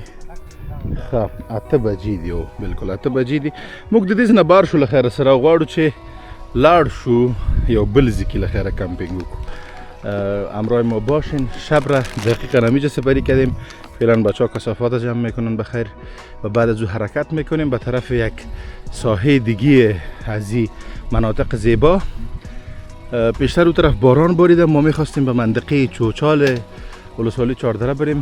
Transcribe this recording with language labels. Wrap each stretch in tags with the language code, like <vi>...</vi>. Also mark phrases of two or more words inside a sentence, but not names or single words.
<ps>ښه 8 بجې دي. او بالکل 8 بجې دي. موږ د دې نه بار شو له خیره سره غواړو چې لاړ شو یو بل ځای کې له خیره کمپینگ وکړو.</ps> <fa>همراه ما باشین. شب را دقیقا همینجا سپری کردیم. فعلا بچه ها کثافات جمع میکنن بخیر و بعد از او حرکت میکنیم به طرف یک ساحه دیگه از این مناطق زیبا. پیشتر اون طرف باران باریده. ما میخواستیم به منطقه چوچال ولسوالی چهاردره بریم.</fa>